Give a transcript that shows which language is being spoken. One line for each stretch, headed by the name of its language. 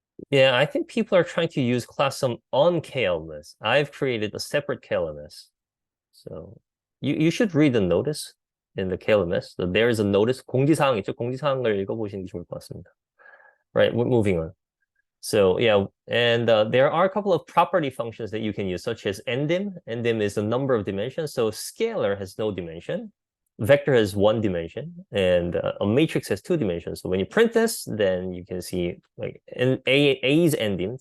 English: Yeah, I think people are trying to use class sum on KLMS. I've created a separate KLMS. So you should read the notice in the KLMS. So there is a notice,
Korean: 공지사항 있죠? 공지사항을 읽어보시는 게 좋을 것 같습니다.
English: Right, we're moving on. So yeah, and there are a couple of property functions that you can use, such as ndim. Ndim is the number of dimensions. So scalar has no dimension, vector has 1 dimension, and a matrix has 2 dimensions. So when you print this, then you can see like A is ndim.